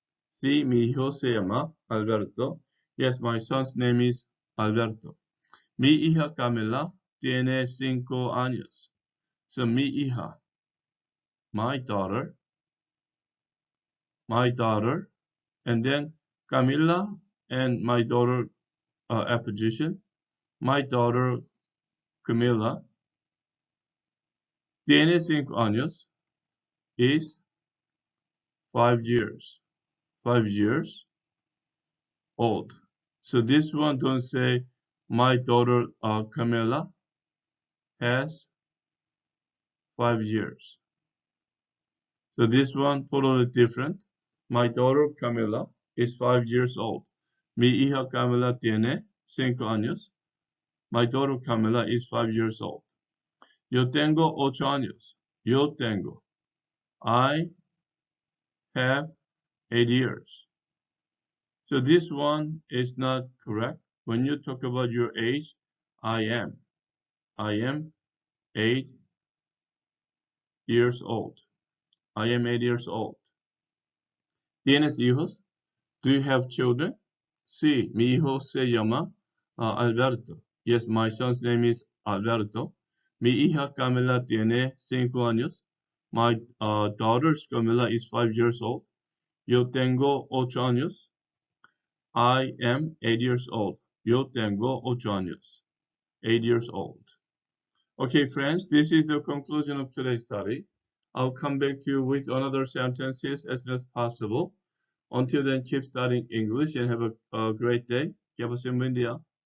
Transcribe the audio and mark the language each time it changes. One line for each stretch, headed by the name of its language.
Spanish: Sí, mi hijo se llama Alberto.
English: Yes, my son's name is Alberto.
Spanish: Mi hija Camila tiene 5 años.
English: So
Spanish: mi hija,
English: my daughter, and then Camila and my daughter apposition. My daughter
Spanish: Camila tiene 5 años
English: is 5 years. 5 years old. So this one don't say my daughter Camila has 5 years. So this one totally different. My daughter Camila is 5 years old.
Spanish: Mi hija Camila tiene 5 años.
English: My daughter Camila is 5 years old.
Spanish: Yo tengo 8 años. Yo tengo.
English: I have 8 years. So this one is not correct. When you talk about your age, I am 8 years old. I am 8 years old.
Spanish: ¿Tienes hijos?
English: Do you have children?
Spanish: Sí, mi hijo se llama Alberto.
English: Yes, my son's name is Alberto.
Spanish: Mi hija Camila tiene 5 años.
English: My daughter Camila is 5 years old.
Spanish: Yo tengo 8 años.
English: I am 8 years old.
Spanish: Yo tengo 8 años.
English: 8 years old. Okay, friends, this is the conclusion of today's study. I'll come back to you with another sentences as soon as possible. Until then, keep studying English and have a great day.
Spanish: Que pasen buen día.